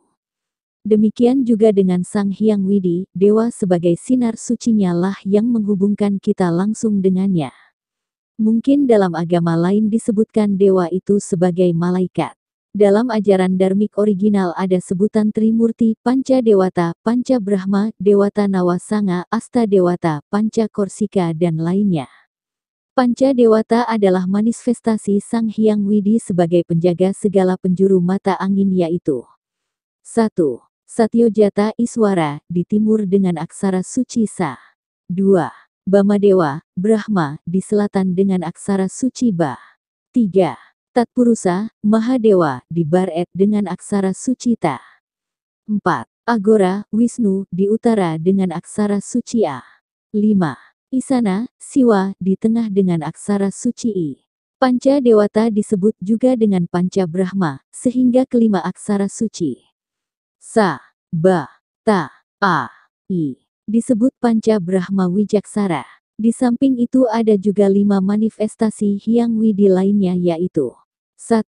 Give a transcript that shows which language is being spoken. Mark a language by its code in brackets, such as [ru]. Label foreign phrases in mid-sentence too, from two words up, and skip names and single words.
[id] Demikian juga dengan Sang Hyang Widi, dewa sebagai sinar sucinya lah yang menghubungkan kita langsung dengannya. Mungkin dalam agama lain disebutkan dewa itu sebagai malaikat. Dalam ajaran dharmik original ada sebutan Trimurti, Panca Dewata, Panca Brahma, Dewata Nawasanga, Asta Dewata, Panca Korsika dan lainnya. Panca Dewata adalah manifestasi Sang Hyang Widi sebagai penjaga segala penjuru mata angin yaitu 1. Satyojata Iswara, di timur dengan aksara suci Sa. 2. Bamadewa, Brahma, di selatan dengan aksara suci Ba. 3. Tatpurusa, Mahadewa, di barat dengan aksara suci Ta. 4. Agora, Wisnu, di utara dengan aksara suci A. 5. Isana, Siwa, di tengah dengan aksara suci I. Panca Dewata disebut juga dengan Panca Brahma, sehingga kelima aksara suci Sa, Ba, Ta, A, I, disebut Panca Brahma Wijaksara. Di samping itu ada juga 5 manifestasi Hyang Widi lainnya yaitu 1.